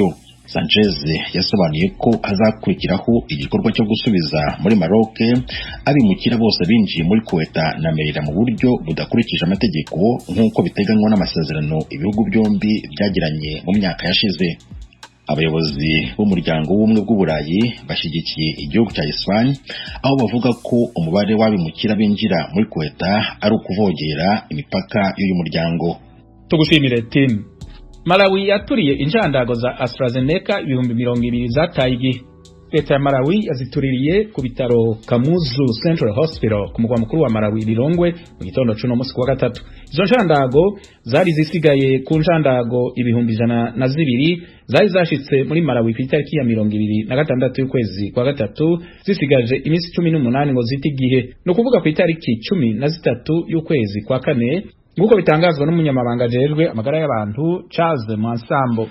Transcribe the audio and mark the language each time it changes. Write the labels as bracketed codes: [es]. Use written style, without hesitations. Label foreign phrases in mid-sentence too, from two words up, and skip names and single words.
[rw] Sanchez yasobanuye ko azakurikiraho igikorwa cyo gusubiza muri Maroc abimukira bose binjiye muri Ceuta na Melilla mu buryo budakurikije amategeko nk'uko biteganywa n'amasezerano ibihugu byombi byagiranye mu myaka yashize. Abayobozi b'umuryango w'ubumwe bw'Uburayi bashyigikiye igihugu cya Espanye, aho bavuga ko umubare w'abimukira binjira muri Ceuta ari ukuvogera imipaka y'uyu muryango. Tugushimire Tim. [rn] Malawi yaturiye injandago za AstraZeneca 200,000 zataye igihe. Leta ya Malawi yazituririye ku bitaro Kamuzu Central Hospital ku mugwa mukuru wa Malawi Lilongwe mu gitondo cy'uno munsi wa gatatu. Izo njandago zari zisigaye ku njandago 102 zari zashitse muri Malawi ku itariki ya 26 y'ukwezi kwa gatatu, zisigaje iminsi 18 ngo ziti igihe, no kuvuga ku itariki 13 y'ukwezi kwa kane nguko bitangazwa n'umunyamabanga ajejwe amagara y'abantu Charles Mwansambo.